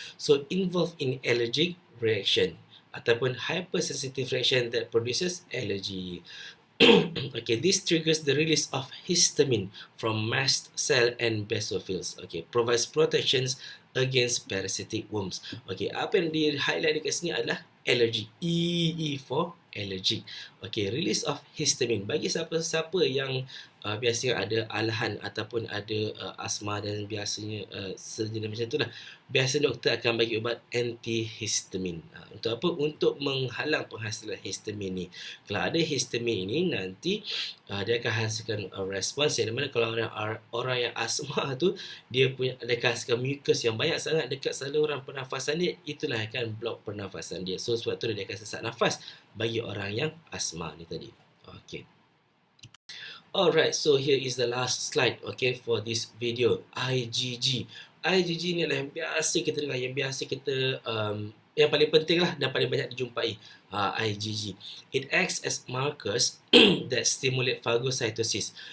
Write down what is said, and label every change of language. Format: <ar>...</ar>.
<en>So involved in allergic reaction</en> <ms>ataupun</ms> <en>hypersensitive reaction that produces allergy. Okay, this triggers the release of histamine from mast cell and basophils. Okay, provides protections against parasitic worms.</en> <ms>Okay, apa yang di-highlight dekat sini adalah allergy.</ms> <en>E for allergic. Okay, release of histamine.</en> <ms>Bagi siapa-siapa yang biasanya ada alahan ataupun ada asma dan biasanya sejenis macam tu lah, biasa doktor akan bagi ubat antihistamin. Untuk apa? Untuk menghalang penghasilan histamin ni. Kalau ada histamin ini, nanti dia akan hasilkan respons yang mana kalau orang yang asma tu, dia punya ada hasilkan mucus yang banyak sangat dekat saluran pernafasan dia, itulah akan blok pernafasan dia. So sebab tu dia akan sesak nafas bagi orang yang asma ni tadi. Okay.</ms> <en>Alright, so here is the last slide, okay, for this video. IgG.</en> <ms>IgG ni adalah yang biasa kita dengar, yang biasa kita yang paling penting lah dan paling banyak dijumpai. IgG.</ms> <en>It acts as markers that stimulate phagocytosis.</en>